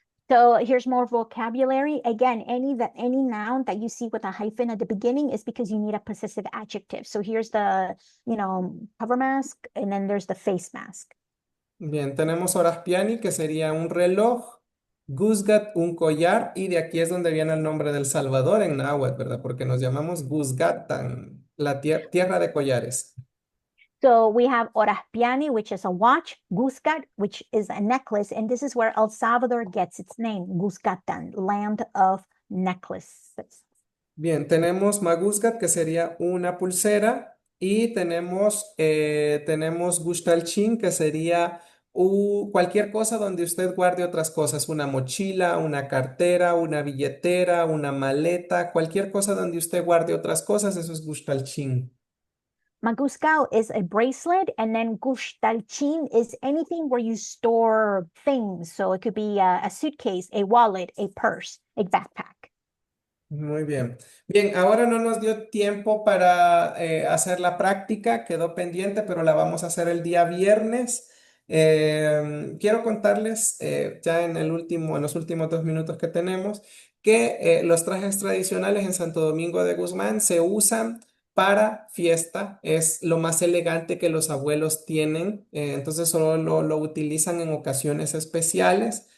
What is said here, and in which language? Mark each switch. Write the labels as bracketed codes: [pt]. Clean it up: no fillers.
[en] So here's more vocabulary. Again, any noun that you see with a hyphen at the beginning is because you need a possessive adjective. So here's the, cover mask, and then there's the face mask. [es] Bien, tenemos oraspiani, que sería un reloj, guzgat, un collar, y de aquí es donde viene el nombre del Salvador en náhuatl, ¿verdad? Porque nos llamamos Guzgatan, la tierra de collares. [en] So we have oraspiani, which is a watch, guzgat, which is a necklace, and this is where El Salvador gets its name, Guzgatan, land of necklaces. [es] Bien, tenemos maguzgat, que sería una pulsera, y tenemos gushtalchin, que sería cualquier cosa donde usted guarde otras cosas, una mochila, una cartera, una billetera, una maleta, cualquier cosa donde usted guarde otras cosas, eso es gushtalchin. [en] Maguskao is a bracelet, and then gushtalchin is anything where you store things. So it could be a suitcase, a wallet, a purse, a backpack. [es] Muy bien. Bien, ahora no nos dio tiempo para hacer la práctica, quedó pendiente, pero la vamos a hacer el día viernes. Quiero contarles ya en los últimos 2 minutos que tenemos, que los trajes tradicionales en Santo Domingo de Guzmán se usan para fiesta, es lo más elegante que los abuelos tienen, entonces solo lo utilizan en ocasiones especiales.